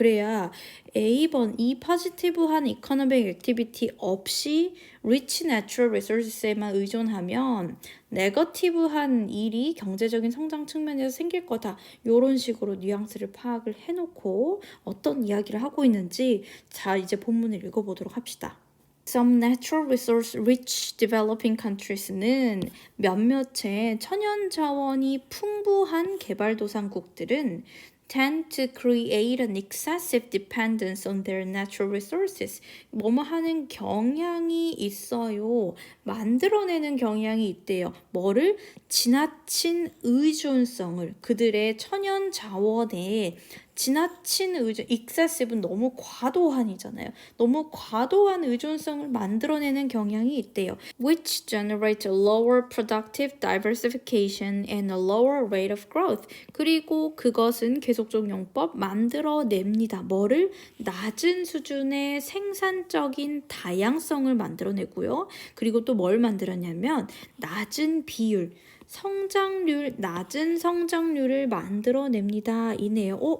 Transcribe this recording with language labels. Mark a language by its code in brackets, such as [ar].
[ko] 그래야 A번 이 포지티브한 이코노믹 액티비티 없이 [en] rich natural resources [ko] 에만 의존하면 네거티브한 일이 경제적인 성장 측면에서 생길 거다. 이런 식으로 뉘앙스를 파악을 해놓고 어떤 이야기를 하고 있는지 자 이제 본문을 읽어보도록 합시다. [en] Some natural resource rich developing countries는 [ko] 몇몇의 천연 자원이 풍부한 개발도상국들은 [en] tend to create an excessive dependence on their natural resources. [ko] 뭐뭐 하는 경향이 있어요. 만들어내는 경향이 있대요. 뭐를? 지나친 의존성을 그들의 천연 자원에 지나친 의존, excessive는 너무 과도한이잖아요. 너무 과도한 의존성을 만들어내는 경향이 있대요. [en] Which generate a lower productive diversification and a lower rate of growth. [ko] 그리고 그것은 계속적 용법 만들어냅니다. 뭐를? 낮은 수준의 생산적인 다양성을 만들어내고요. 그리고 또 뭘 만들었냐면 낮은 비율, 낮은 성장률을 만들어냅니다. 이네요.